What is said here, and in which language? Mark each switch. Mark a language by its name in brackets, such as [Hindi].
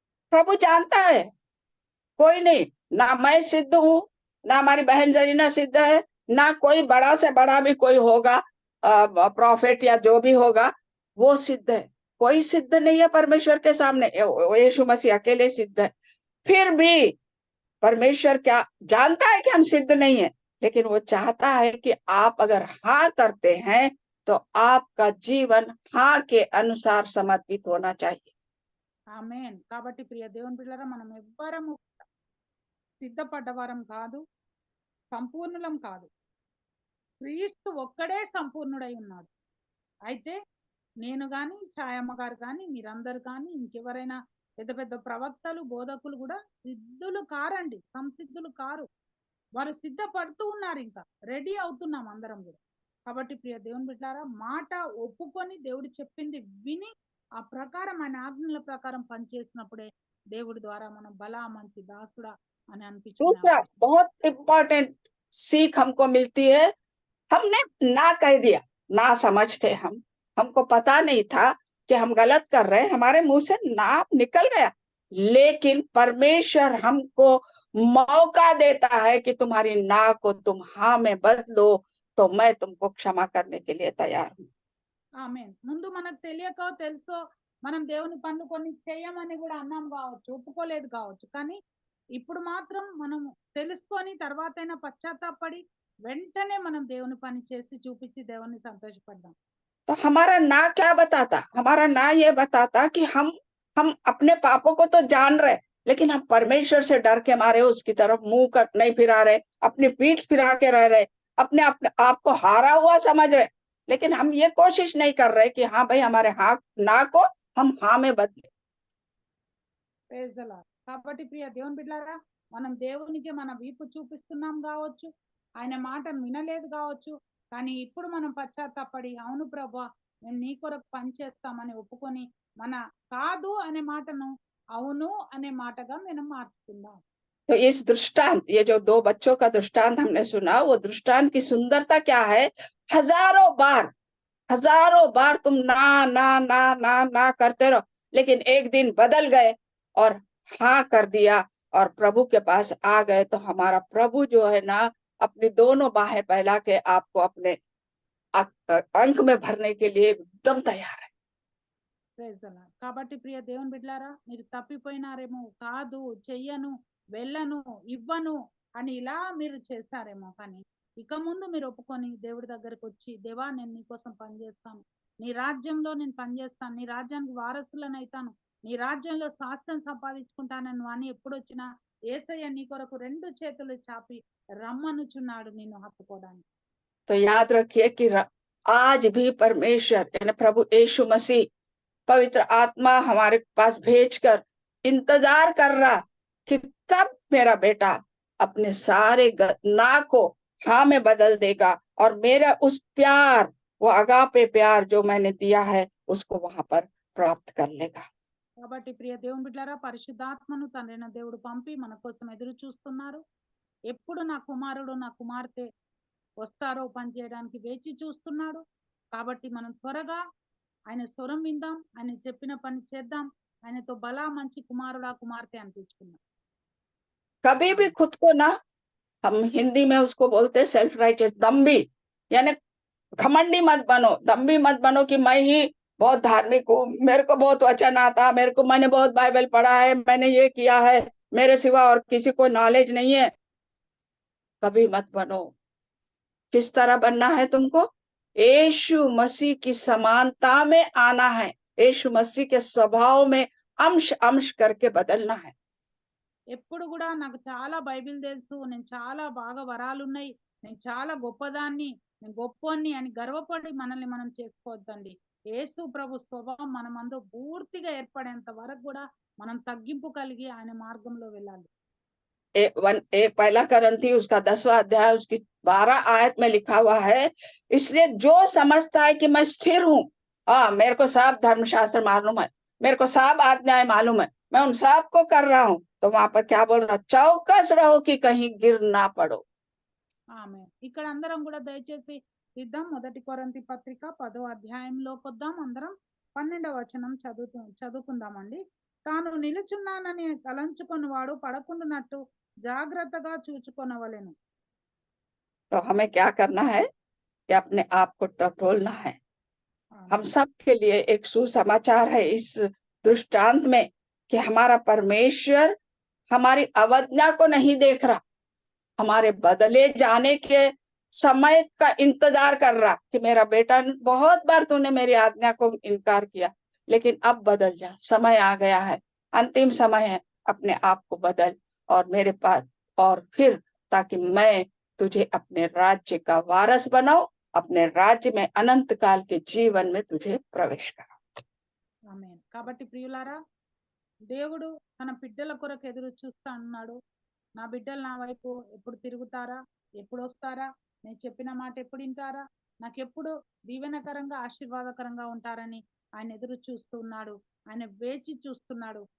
[Hindi] प्रभु जानता है, कोई नहीं, ना मैं सिद्ध हूँ, ना हमारी बहन जरीना सिद्ध है, ना कोई बड़ा से बड़ा भी कोई होगा, प्रॉफिट या जो भी होगा वो सिद्ध है। कोई सिद्ध नहीं है परमेश्वर के सामने, यीशु मसीह अकेले सिद्ध है। फिर भी परमेश्वर क्या जानता है कि हम सिद्ध नहीं है, लेकिन वो चाहता है कि आप अगर हाँ करते हैं तो आपका जीवन हाँ के अनुसार समर्पित होना चाहिए। [Telugu] ఆమేన్. కాబట్టి ప్రియ దేవుని బిడ్డలారా, మనం ఎవ్వరము సిద్ధపడ్డవారం కాదు, సంపూర్ణులం కాదు. క్రీస్తు ఒక్కడే సంపూర్ణుడై ఉన్నాడు. అయితే నేను కానీ, ఛాయమ్మ గారు కానీ, మీరందరూ కానీ, ఇంకెవరైనా పెద్ద పెద్ద ప్రవక్తలు, బోధకులు కూడా సిద్ధులు కారండి, సంసిద్ధులు కారు. వారు సిద్ధపడుతూ ఉన్నారు, ఇంకా రెడీ అవుతున్నాం అందరం కూడా. కాబట్టి ప్రియ దేవుని బిడ్డలారా, మాట ఒప్పుకొని దేవుడు చెప్పింది విని ఆ ప్రకారం ఆయన ఆజ్ఞల ప్రకారం పనిచేసినప్పుడే దేవుడి ద్వారా మనం బలా మంచి దాసుడా అని [Hindi] दूसरा [Telugu] అనిపించుకున్నాం. [Hindi] बहुत इम्पोर्टेंट सीख हमको मिलती है, हमने ना कह दिया, ना समझ थे हम, हमको पता नहीं था कि हम गलत कर रहे हैं, हमारे मुंह से ना निकल गया, लेकिन परमेश्वर हमको मौका देता है कि तुम्हारी ना को तुम हाँ में बदलो, तो मैं तुमको क्षमा करने के लिए तैयार हूँ। [Telugu] ఆమేన్. ముందు మనకు తెలియకో తెలుసో మనం దేవుని పనులు కొన్ని చేయమని కూడా అన్నాం కావచ్చు, ఒప్పుకోలేదు కావచ్చు. కానీ ఇప్పుడు మాత్రం మనం తెలుసుకొని తర్వాతైనా పశ్చాత్తాపడి వెంటనే మనం దేవుని పని చేసి చూపించి దేవుని సంతోషపడ్డాం. [Hindi] तो हमारा ना क्या बताता? हमारा ना ये बताता कि हम अपने पापों को तो जान रहे, लेकिन हम परमेश्वर से डर के मारे उसकी तरफ मुंह नहीं फिरा रहे, अपनी पीठ फिरा के रह रहे, अपने आप को हारा हुआ समझ रहे। लेकिन हम ये कोशिश नहीं कर रहे कि हाँ भाई हमारे हाँ ना को हम हाँ में बदले। [English] Praise the Lord. [Telugu] కాబట్టి ప్రియ దేవుని బిడ్డలారా, మనం దేవునికి మన వీపు చూపిస్తున్నాం కావచ్చు, ఆయన మాటను వినలేదు కావచ్చు, కానీ ఇప్పుడు మనం పశ్చాత్తాపడి అవును ప్రభా మేము నీ కొరకు పనిచేస్తామని ఒప్పుకొని మన కాదు అనే మాటను అవును अने మాటగా మనం మార్చుకుందాం. [Hindi] तो इस दृष्टांत, ये जो 2 बच्चों का दृष्टांत हमने सुना, वो दृष्टांत की सुंदरता क्या है? हजारों बार तुम ना ना ना ना ना करते रहो, लेकिन एक दिन बदल गए और हाँ कर दिया और प्रभु के पास आ गए, तो हमारा प्रभु जो है ना अपनी दोनों बाहें फैला के आपको अपने अंक में भरने के लिए एकदम तैयार है। [English] Praise the Lord. [Telugu] కాబట్టి ప్రియ దేవుని బిడ్డలారా, మీరు తప్పిపోయినారేమో, కాదు చెయ్యను, వెళ్ళను, ఇవ్వను అని ఇలా మీరు చేశారేమో, కానీ ఇక ముందు మీరు ఒప్పుకొని దేవుడి దగ్గరకు వచ్చి దేవా నేను నీకోసం పనిచేస్తాను, నీ రాజ్యంలో నేను పనిచేస్తాను, నీ రాజ్యానికి వారసులను అవుతాను, నీ రాజ్యంలో శాస్త్రం సంపాదించుకుంటానని అని ఎప్పుడు వచ్చినా యేసయ్య నీ కొరకు 2 చేతులు చాపి రమ్మనుచున్నాడు నిన్ను హత్తుకోవడానికి. [Hindi] तो याद रखिए कि आज भी परमेश्वर यानी प्रभु यीशु मसीह पवित्र आत्मा हमारे पास भेजकर इंतजार कर रहा कि कब मेरा बेटा अपने सारे ना को हाँ में बदल देगा और मेरा उस प्यार, वो अगापे प्यार जो मैंने दिया है उसको वहां पर प्राप्त कर लेगा। [Telugu] కాబట్టి ప్రియ దేవుని బిడ్డలారా, పరిశుద్ధాత్మను తండ్రైన దేవుడు పంపి మన కోసం ఎదురు చూస్తున్నారు. ఎప్పుడు నా కుమారుడు నా కుమార్తె వస్తారో పని చేయడానికి వేచి చూస్తున్నాడు. కాబట్టి మనం త్వరగా ఆయన స్వరం విందాం, ఆయన చెప్పిన పని చేద్దాం, ఆయనతో బలా మంచి కుమారుడా కుమార్తె అనిపించుకుందాం. [Hindi] कभी भी खुद को ना, हम हिंदी में उसको बोलते हैं सेल्फ राइटियस, दम्भी, यानी घमंडी मत बनो, दम्भी मत बनो कि मैं ही बहुत धार्मिक हूँ, मेरे को बहुत वचन आता, मैंने बहुत बाइबल पढ़ा है, मैंने ये किया है, मेरे सिवा और किसी को नॉलेज नहीं है। कभी मत बनो। किस तरह बनना है तुमको? यीशु मसीह की समानता में आना है, यीशु मसीह के स्वभाव में अंश अंश करके बदलना है। [Telugu] ఎప్పుడు కూడా నాకు చాలా బైబిల్ తెలుసు, నేను చాలా బాగా వరాలున్నాయి, నేను చాలా గొప్పదాన్ని, నేను గొప్పోన్ని అని గర్వపడి మనల్ని మనం చేసుకోవద్దండి. యేసు ప్రభు స్వభావం మన మందు పూర్తిగా ఏర్పడేంత వరకు కూడా మనం తగ్గింపు కలిగి ఆయన మార్గంలో వెళ్ళాలి. [Hindi] पहला करंथी उसका 10वां अध्याय उसकी 12 आयत में लिखा हुआ है, इसलिए जो समझता है कि मैं स्थिर हूँ, मेरे को सब धर्मशास्त्र मालूम है, मेरे को सब आज्ञाएं मालूम है, मैं उन सब को कर रहा हूँ, तो वहां पर क्या बोल रहा? चौकस रहो कि कहीं गिर ना पड़ो। [Telugu] ఆమె ఇక్కడ అందరం కూడా దయచేసి సిద్ధం. 1 కొరింథీ పత్రిక 10వ అధ్యాయంలోకి వద్దాం. అందరం 12వ వచనం చదువుకుందామండి. తాను నిలుచున్నానని తలంచుకొని వాడు పడకుండానట్టు జాగ్రత్తగా చూచుకొనవలెను. [Hindi] तो हमें क्या करना है कि अपने आप को टटोलना है। हम सब के लिए एक सुसमाचार है इस दृष्टांत में कि हमारा परमेश्वर हमारी अवज्ञा को नहीं देख रहा, हमारे बदले जाने के समय का इंतजार कर रहा कि मेरा बेटा, बहुत बार तूने मेरी आज्ञा को इनकार किया, लेकिन अब बदल जा, समय आ गया है, अंतिम समय है, अपने आप को बदल और मेरे पास, और फिर ताकि मैं तुझे अपने राज्य का वारस बनाऊं, अपने राज्य में अनंत काल के जीवन में तुझे प्रवेश कराऊं। [Telugu] ఆమేన్. కాబట్టి ప్రియులారా, దేవుడు తన బిడ్డల కొరకు ఎదురు చూస్తా అన్నాడు. నా బిడ్డలు నా వైపు ఎప్పుడు తిరుగుతారా, ఎప్పుడు వస్తారా, నేను చెప్పిన మాట ఎప్పుడు వింటారా, నాకెప్పుడు దీవెనకరంగా ఆశీర్వాదకరంగా ఉంటారని ఆయన ఎదురు చూస్తున్నాడు, ఆయన వేచి చూస్తున్నాడు.